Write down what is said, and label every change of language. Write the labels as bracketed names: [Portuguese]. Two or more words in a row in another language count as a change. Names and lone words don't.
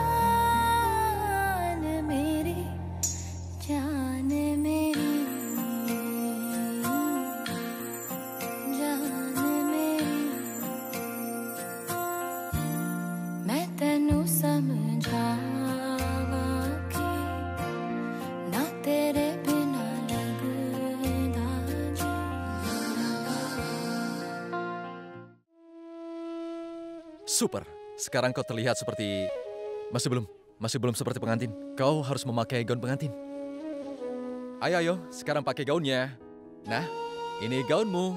[Punjabi] ਜਾਨ ਮੇਰੀ ਜਾਨ ਮੇਰੀ ਜਾਨ ਮੇਰੀ ਮੈਂ ਤੈਨੂੰ ਸਮਝਾਵਾਂ ਕਿ ਨਾ ਤੇਰੇ ਬਿਨਾ ਲਗਦਾ ਜੀ [Indonesian] Super. Sekarang kau terlihat seperti... Masih belum seperti pengantin. Kau harus memakai gaun pengantin. Ayo, ayo. Sekarang pakai gaunnya. Nah, ini gaunmu.